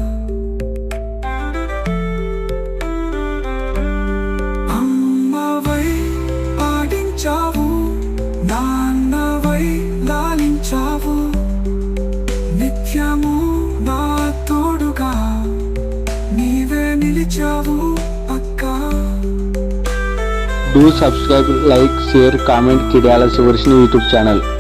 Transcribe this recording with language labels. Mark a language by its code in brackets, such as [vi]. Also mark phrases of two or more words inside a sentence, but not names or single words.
[te] అమ్మవై పాడించావు, నాన్నవై లాలించావు, నిత్యము నా తోడుగా నీవే నిలిచావు అక్క. [en] Do subscribe, like, share, comment Kidyala Suvarsini YouTube channel.